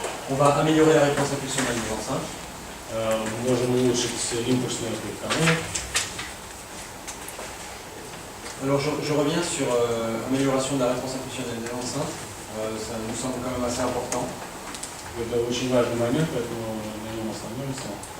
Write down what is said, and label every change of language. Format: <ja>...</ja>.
<fr>On va améliorer la réponse impulsionnelle des enceintes.</fr> <ru>Можем улучшить импульсный отклик колонок.</ru> <fr>Alors je reviens sur amélioration de la réponse impulsionnelle des enceintes. Ça nous semble quand même assez important.</fr> <ru>Это очень важный момент, поэтому на нем остановимся.</ru>